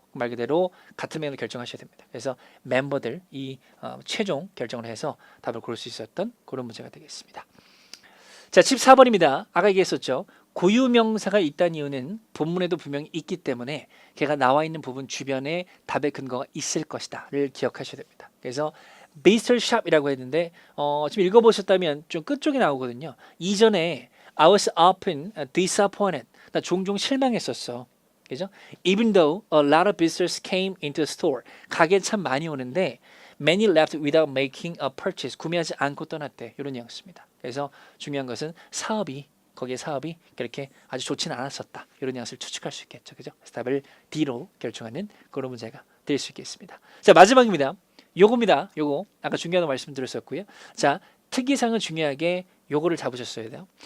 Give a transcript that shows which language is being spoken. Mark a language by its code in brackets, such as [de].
[ko] 말 그대로 같은 맥락을 결정하셔야 됩니다. 그래서 멤버들 이 최종 결정을 해서 답을 고를 수 있었던 그런 문제가 되겠습니다. 자, 14번입니다. 아까 얘기했었죠. 고유명사가 있다는 이유는 본문에도 분명히 있기 때문에 걔가 나와 있는 부분 주변에 답의 근거가 있을 것이다를 기억하셔야 됩니다. 그래서 Bistro Shop이라고 했는데 지금 읽어보셨다면 좀 끝쪽에 나오거든요. [en] 이전에 I was often disappointed. [ko] 나 종종 실망했었어. 그죠? [en] Even though a lot of visitors came into the store. [ko] 가게에 참 많이 오는데 [en] many left without making a purchase. [ko] 구매하지 않고 떠났대. 이런 뉘앙스입니다. 그래서 중요한 것은 거기에 사업이 그렇게 아주 좋지는 않았었다. 이런 뉘앙스를 추측할 수 있겠죠. 그죠? 그래서 답을 D로 결정하는 그런 문제가 될 수 있겠습니다. 자, 마지막입니다. 요겁니다. 요거 아까 중요하다고 말씀드렸었고요. 자, 특이사항은 중요하게 요거를 잡으셨어야 돼요.